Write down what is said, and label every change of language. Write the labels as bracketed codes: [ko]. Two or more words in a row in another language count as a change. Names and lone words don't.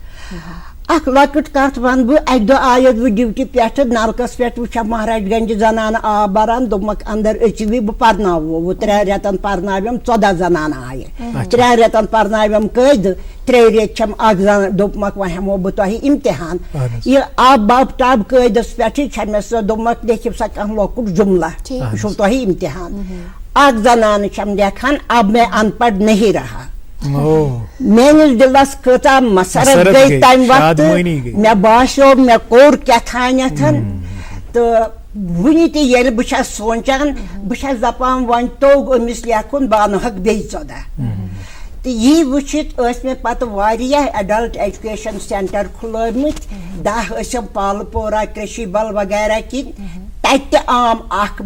[ks] اکھ لۄکٕٹ کتھ ونہٕ بہٕ اکہِ دۄہ آیس بہٕ ڈیوٹی پٮ۪ٹھٕ نلکس پٮ۪ٹھ وٕچھان مہاراج گنجہِ زنانہٕ آب بران دوٚپمکھ اندر أژِو بہٕ پرناوو 3 رٮ۪تن پرناویم 14 زنانہٕ آیہِ 3 رٮ۪تن پرناویم قٲیدٕ 3 رٮ۪تھ چھم اکھ زنان دوٚپمکھ وۄنۍ ہٮ۪مو بہٕ تۄہہِ امتحان یہِ آب باب ٹاب قٲیدس پٮ۪ٹھٕے چھےٚ مےٚ سۄ دوٚپمکھ لیکھِو سا کانٛہہ لۄکُٹ جملہ یہِ چھُو تۄہہِ امتحان اکھ زنانہٕ چھم لیکھان [ur] اب میں ان پڑھ نہیں رہا [ks] میٲنِس دِلس کۭژاہ مسرت گٔے تمہِ وقتہٕ مےٚ باسیو مےٚ کوٚر کیٛاتھانٮ۪تھ تہٕ وُنہِ تہِ ییٚلہِ بہٕ چھس سونٛچان بہٕ چھس دپان وۄنۍ توٚگ أمِس لیکھُن بہٕ انہوکھ بیٚیہِ 14 تہٕ یی وٕچھِتھ ٲسۍ مےٚ پتہٕ واریاہ [en] adult education centre [ks] کھُلٲومٕتۍ 10 ٲسِم پالہٕ پورہ کرشی بل وغیرہ کِنۍ تتہِ تہِ آم اکھ